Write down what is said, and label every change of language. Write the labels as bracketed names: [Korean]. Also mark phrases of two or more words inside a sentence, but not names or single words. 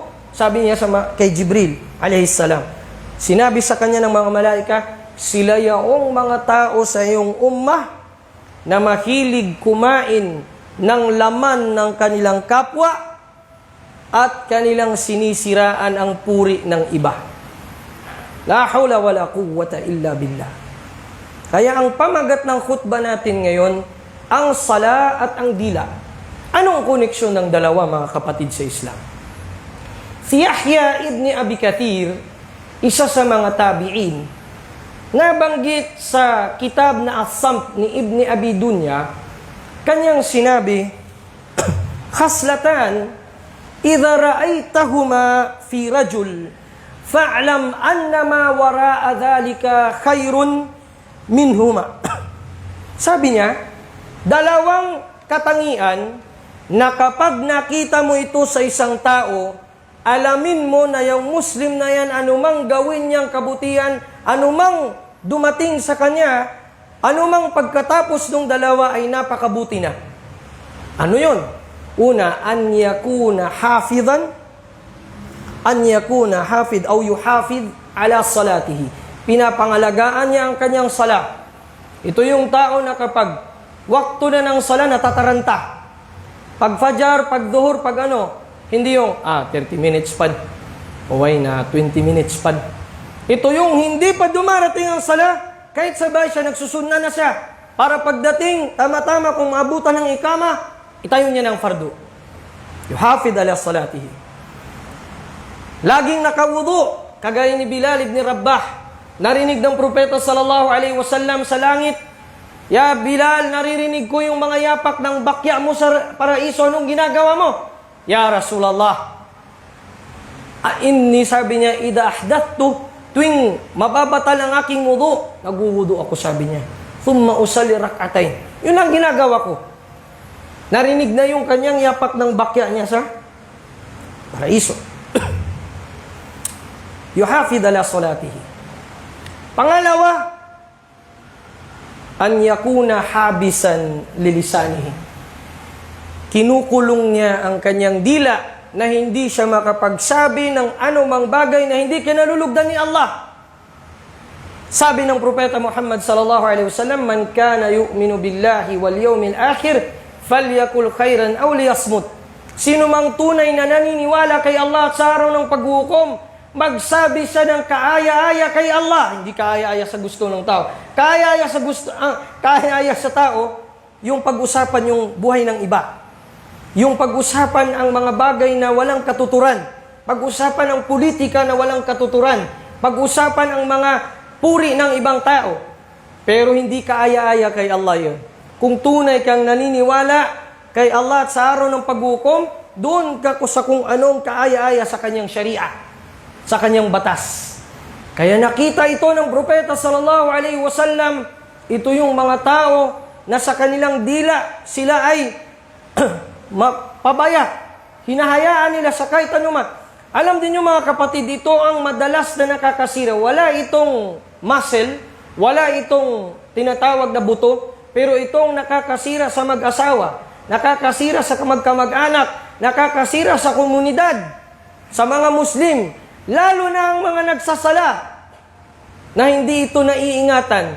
[Filipino] Sabi niya kay Jibril, alayhissalam. Sinabi sa kanya ng mga malaika, sila yaong mga tao sa iyong ummah na mahilig kumain ng laman ng kanilang kapwa at kanilang sinisiraan ang puri ng iba. [Arabic] لا حول ولا قوة إلا بالله. [Filipino] Kaya ang pamagat ng khutbah natin ngayon, ang sala at ang dila. Anong koneksyon ng dalawa, mga kapatid sa Islam? Si Yahya ibn Abi Kathir, isa sa mga tabi'in, nabanggit sa kitab na As-Samt ni Ibn Abi Dunya, kanyang sinabi, [Arabic] خصلتان إذا رأيتهما في رجل فاعلم أنما وراء ذلك خير منهما. [Filipino] Sabi niya, dalawang katangian na kapag nakita mo ito sa isang tao, alamin mo na yung Muslim na yan, anumang gawin niyang kabutihan, anumang dumating sa kanya, anumang pagkatapos ng dalawa ay napakabuti na. Ano yun? Una, [Arabic] أن يكون حافظا أن يكون حافظ أو يحافظ على صلاته. [Filipino] Pinapangalagaan niya ang kanyang sala. Ito yung tao na kapag wakto na ng sala, natataranta. Pag fajar, pag duhur, pag hindi yung, 30 minutes pa. Uway na, 20 minutes pa. Ito yung hindi pa dumarating ang sala, kahit sabay siya, nagsusunna na siya. Para pagdating, tama-tama kung maabutan ng ikama, itayo niya ng fardu. [Arabic] يحافظ على صلاته. [Filipino] Laging nakawudu, kagaya ni Bilal ibn Rabah. Narinig ng propeta [Arabic] صلى الله عليه وسلم [Filipino] sa langit, ya Bilal, naririnig ko yung mga yapak ng bakya mo sa paraiso. Anong ginagawa mo? [Arabic] يا رسول الله إني, [Filipino] sabi niya, [Arabic] إذا أحدثت, [Filipino] tuwing mababatal ang aking wudu, nagwuwudu ako, sabi niya. [Arabic] ثم أصلي ركعتين. [Filipino] Yun ang ginagawa ko. Narinig na yung kanyang yapak ng bakya niya sa paraiso. [Arabic] يحافظ على صلاته. Pangalawa, أن يكون حابسا للسانه. [Filipino] Kinukulong niya ang kanyang dila na hindi siya makapagsabi ng anumang bagay na hindi kinalulugdan ni Allah. Sabi ng propeta [Arabic] محمد صلى الله عليه وسلم من كان يؤمن بالله واليوم الآخر فليقل خيرا أو ليصمت. [Filipino] Sino mang tunay na naniniwala kay Allah at sa araw ng paghukom, magsabi siya ng kaaya-aya kay Allah. Hindi kaaya-aya sa gusto ng tao. Kaaya-aya sa tao, yung pag-usapan yung buhay ng iba. Yung pag-usapan ang mga bagay na walang katuturan. Pag-usapan ang politika na walang katuturan. Pag-usapan ang mga puri ng ibang tao. Pero hindi kaaya-aya kay Allah yun. Kung tunay kang naniniwala kay Allah at sa araw ng paghukom, doon ka sa kung anong kaaya-aya sa kanyang syariah, sa kanyang batas. Kaya nakita ito ng propeta [Arabic] صلى الله عليه وسلم, [Filipino] ito yung mga tao na sa kanilang dila, sila ay pabaya. Hinahayaan nila sa kahit anuman. Alam din yung mga kapatid, ito ang madalas na nakakasira. Wala itong muscle, wala itong tinatawag na buto, pero itong nakakasira sa mag-asawa, nakakasira sa magkamag-anak, nakakasira sa komunidad, sa mga Muslim, lalo na ang mga nagsasala na hindi ito naiingatan.